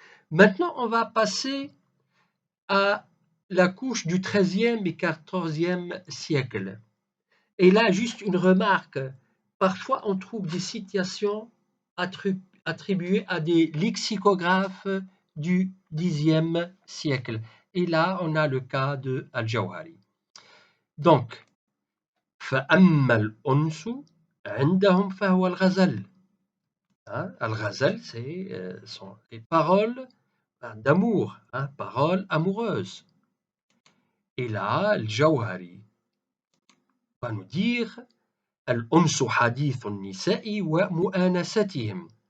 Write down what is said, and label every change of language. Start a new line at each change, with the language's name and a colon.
French: Maintenant, on va passer à la couche du XIIIe et XIVe siècle. Et là, juste une remarque. Parfois, on trouve des citations attribuées à des lexicographes du Xe siècle. Et là, on a le cas de Al-Jawhari. Donc,
Arabic: فَأَمَّا الْأُنْسُ عِنْدَهُمْ فَهُوَ الْغَزَلُ.
French: Al-Ghazal, c'est les paroles d'amour, paroles amoureuses. Et là, Al-Jawhari va nous dire
Arabic: الأنس حديث النساء ومؤانستهم.